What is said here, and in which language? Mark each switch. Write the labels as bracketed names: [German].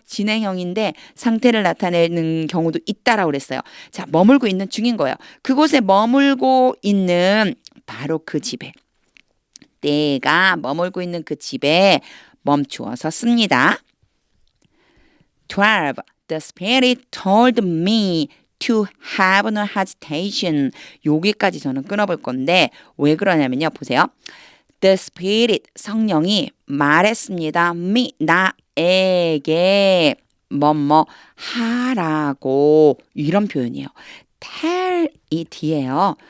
[Korean] 진행형인데 상태를 나타내는 경우도 있다라고 그랬어요. 자, 머물고 있는 중인 거예요. 그곳에 머물고 있는 바로 그 집에 내가 머물고 있는 그 집에 멈추어 섰습니다. 12. [English] The Spirit told me to have no hesitation. [Korean] 여기까지 저는 끊어볼 건데 왜 그러냐면요. 보세요. [English] The Spirit, [Korean] 성령이 말했습니다. me, 나에게 뭐뭐 하라고 이런 표현이에요. tell이 뒤에요.